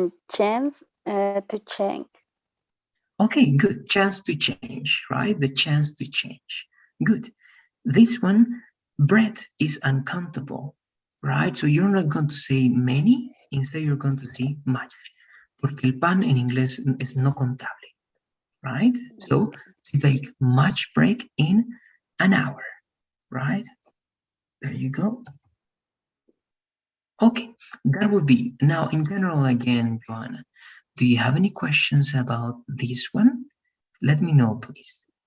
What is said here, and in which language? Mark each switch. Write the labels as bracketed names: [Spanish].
[English] Chance to change. Okay, good. Chance to change, right? The chance to change. Good. This one, bread is uncountable, right? So you're not going to say many, instead you're going to say much. [Spanish] Porque el pan en inglés es no contable, right? [English] So to bake much bread in an hour, right? There you go. Okay, that would be. Now, in general, again, Joanna, do you have any questions about this one? Let me know, please.